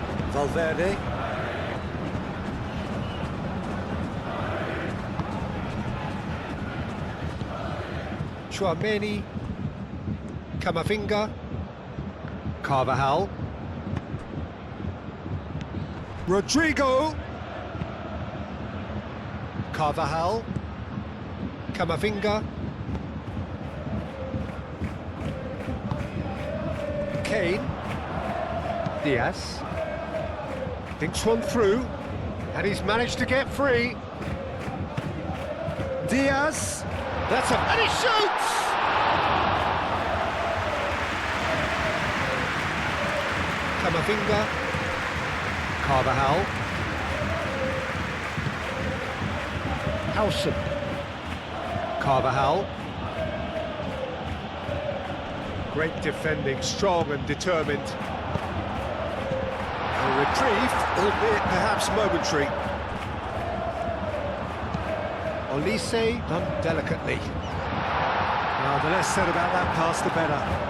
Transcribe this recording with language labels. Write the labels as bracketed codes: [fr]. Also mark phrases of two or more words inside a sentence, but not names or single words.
[en] Valverde. Chouameni. Camavinga. Carvajal. Rodrigo. Carvajal. Camavinga. Kane. Diaz. Thinks one through, and he's managed to get free. Diaz. And he shoots! Camavinga. Carvajal. Howson. Carvajal. Great defending, strong and determined. A reprieve, albeit perhaps momentary. Olise done delicately. Now, the less said about that pass, the better.